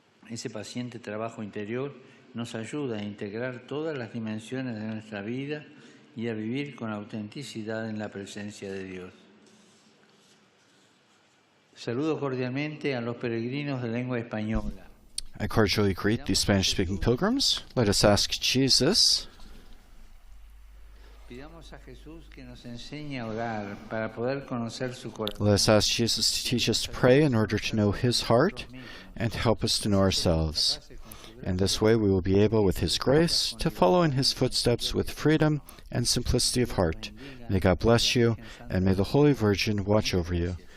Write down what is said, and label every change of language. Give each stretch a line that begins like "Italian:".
Spanish: Ese paciente trabajo interior nos ayuda a integrar todas las dimensiones de nuestra vida y a vivir con autenticidad en la presencia de Dios. Saludo cordialmente a los peregrinos de lengua española.
English: I cordially greet the Spanish-speaking pilgrims. Let us ask Jesus.
Spanish: Pidamos a Jesús que nos enseñe a orar para poder conocer su corazón.
English: Let us ask Jesus to teach us to pray in order to know his heart and to help us to know ourselves. And this way we will be able, with his grace, to follow in his footsteps with freedom and simplicity of heart. May God bless you, and may the Holy Virgin watch over you.